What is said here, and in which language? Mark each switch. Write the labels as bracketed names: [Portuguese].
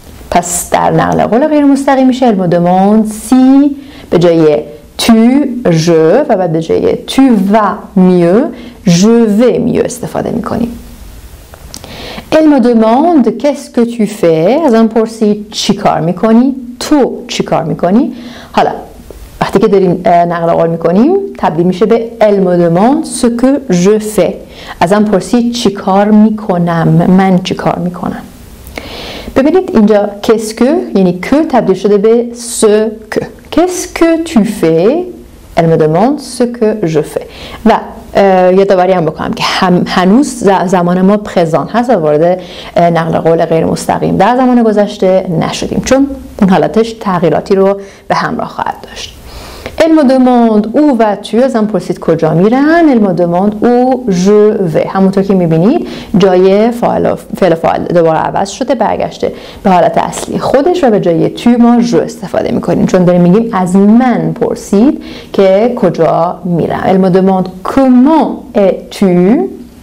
[Persian] پس در نقل قول غیر مستقیم میشه [French] elle me demande si [Persian] به جای tu je و بعد به جای [French] tu vas mieux je vais mieux [Persian] استفاده میکنیم. [French] elle me demande qu'est-ce que tu fais. [Persian] ازم پرسی چی کار میکنی، تو چی کار میکنی. حالا وقتی که داریم نقل قول میکنیم تبدیل میشه به [French] elle me demande ce que je fais. [Persian] ازم پرسی چی کار میکنم، من چی کار میکنم. ببینید اینجا [French] qu'est-ce que [Persian] یعنی که تبدیل شده به ce que. [French] qu'est-ce que tu fais. elle me demande ce que je fais. [Persian] و یادآوری هم بکنم که هنوز زمان ما پرزان هست و وارد نقل قول غیر مستقیم در زمان گذشته نشدیم چون اون حالتش تغییراتی رو به همراه خواهد داشت. [French] elle me demande où vas-tu. [Persian] ازم پرسید کجا میرن. [French] elle me demande où je vais. [Persian] همونطور که میبینید جای فعل فاعل دوباره عوض شده، برگشته به حالت اصلی خودش و به جای تو ما جو استفاده میکنیم چون داریم میگیم از من پرسید که کجا میرم. [French] elle me demande comment es-tu.